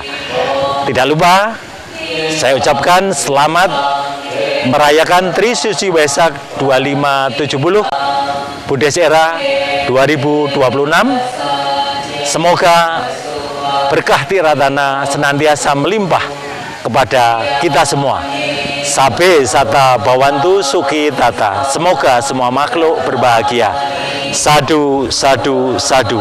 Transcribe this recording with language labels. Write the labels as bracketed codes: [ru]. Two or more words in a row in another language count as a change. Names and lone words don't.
[id] Tidak lupa, saya ucapkan selamat merayakan Tri Suci Wesak 2570 Buddhist Era 2026. Semoga berkah Tiratana senantiasa melimpah kepada kita semua. [pi] Sabe sata bawantu suki tata. [id] Semoga semua makhluk berbahagia. [pi] Sadu, sadu, sadu.